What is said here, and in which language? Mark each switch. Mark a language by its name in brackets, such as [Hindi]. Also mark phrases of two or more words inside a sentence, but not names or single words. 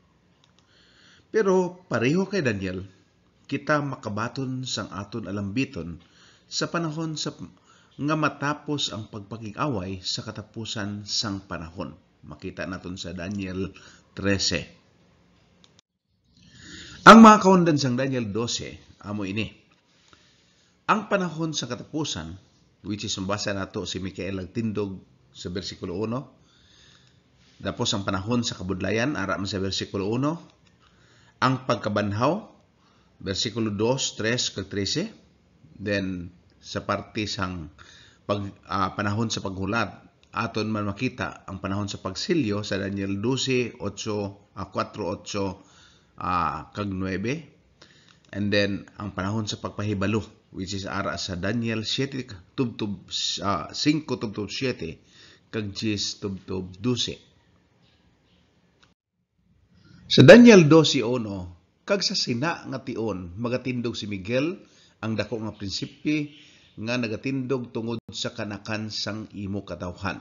[Hiligaynon] Pero pareho kay Daniel, kita makabaton sang aton alambiton sa panahon nga matapos ang pagpakig-away sa katapusan sang panahon. Makita naton sa Daniel 13. Ang mga kaundan sang Daniel 12, amo ini. Ang panahon sa katapusan, [English] which is [Hiligaynon] mabasa nato si Michael nagtindog sa versikulo 1. Tapos ang panahon sa kabudlayan, ara man sa versikulo 1. Ang pagkabanhaw, versikulo 2, 3, kag 13. Then, sa parte sang panahon sa paghulat, aton man makita ang panahon sa pagsilyo sa Daniel 12, 4, 8, kag 9. [English] And then, [Hiligaynon] ang panahon sa pagpahibalo, [English] which is [Hiligaynon] ara sa Daniel 7, 5, 7, kag 10, 12. Sa Daniel 12:1, kag sa sina nga tion, magatindog si Miguel, ang dako nga prinsipi, nga nagatindog tungod sa kanakan sang imo katawhan.